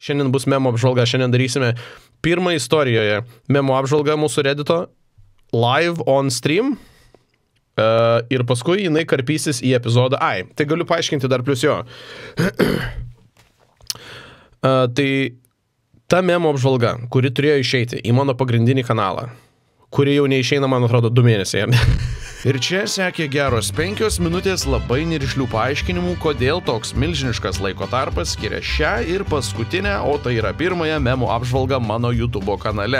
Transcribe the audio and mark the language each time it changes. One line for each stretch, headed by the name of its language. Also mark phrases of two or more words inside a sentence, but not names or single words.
Lithuanian: Šiandien bus memo apžvalga, šiandien darysime pirmą istorijoje memo apžvalgą mūsų Reddito
English: live on stream
Lithuanian: ir paskui jinai karpysis į epizodą. Tai galiu paaiškinti dar plus jo. Tai ta memo apžvalga, kuri turėjo išeiti į mano pagrindinį kanalą, kuri jau neišeina, man atrodo, 2 mėnesiai. Ir čia sekė geros 5 minutės labai nerišlių paaiškinimų, kodėl toks milžiniškas laiko tarpas skiria šią ir paskutinę, o tai yra pirmąją memų apžvalgą mano YouTube kanale.